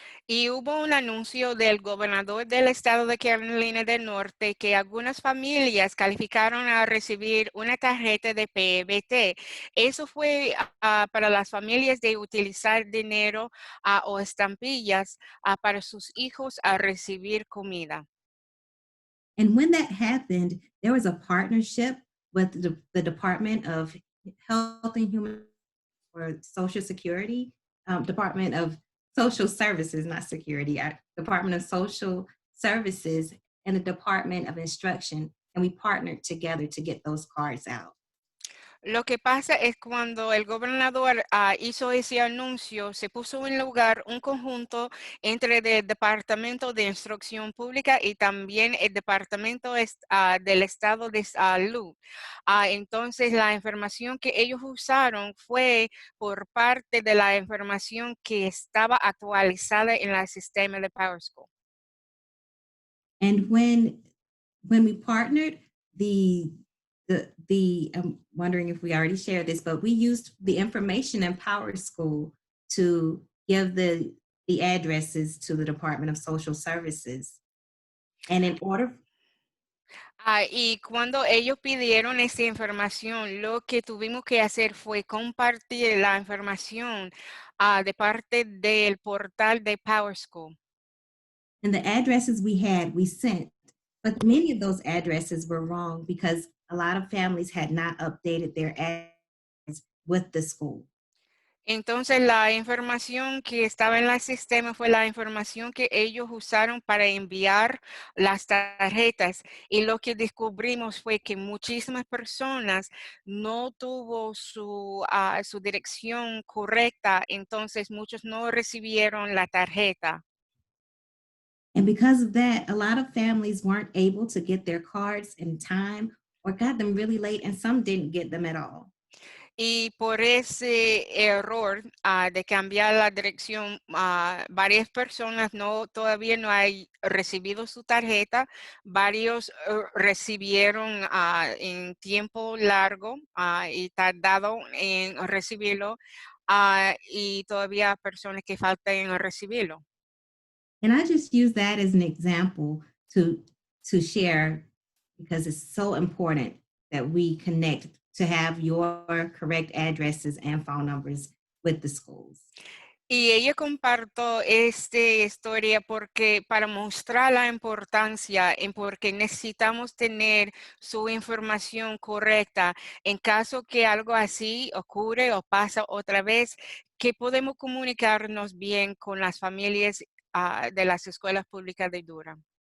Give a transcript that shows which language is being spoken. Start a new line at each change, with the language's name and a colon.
Spanish: Y hubo un anuncio del gobernador del estado de Carolina del Norte que algunas familias calificaron a recibir una tarjeta de PBT. Eso fue para las familias de utilizar dinero o estampillas para sus hijos a recibir comida.
English: And when that happened, there was a partnership with the Department of Health and Human or Social Security, Department of Social Services, not Security, Department of Social Services, and the Department of Instruction. And we partnered together to get those cards out.
Spanish: Lo que pasa es cuando el gobernador hizo ese anuncio, se puso en lugar un conjunto entre el Departamento de Instrucción Pública y también el Departamento del Estado de Salud. Entonces, la información que ellos usaron fue por parte de la información que estaba actualizada en el sistema de PowerSchool.
English: And when we partnered, I'm wondering if we already shared this, but we used the information in Power School to give the addresses to the Department of Social Services. And in order
Spanish: Y cuando ellos pidieron esa información, lo que tuvimos que hacer fue compartir la información de parte del portal de PowerSchool.
English: and the addresses we had, we sent, but many of those addresses were wrong because a lot of families had not updated their address with the school.
Spanish: Entonces, la información que estaba en el sistema fue la información que ellos usaron para enviar las tarjetas. Y lo que descubrimos fue que muchísimas personas no tuvo su dirección correcta, entonces muchos no recibieron la tarjeta.
English: And because of that, a lot of families weren't able to get their cards in time or got them really late, and some didn't get them at all.
Spanish: Y por ese error de cambiar la dirección, varias personas todavía no han recibido su tarjeta, varios recibieron en tiempo largo y tardado en recibirlo, y todavía personas que faltan en recibirlo.
English: And I just use that as an example to to share because it's so important that we connect to have your correct addresses and phone numbers with the schools.
Spanish: Y ella compartió esta historia porque para mostrar la importancia en porque necesitamos tener su información correcta en caso que algo así ocurre o pasa otra vez, que podemos comunicarnos bien con las familias de las escuelas públicas de Durham.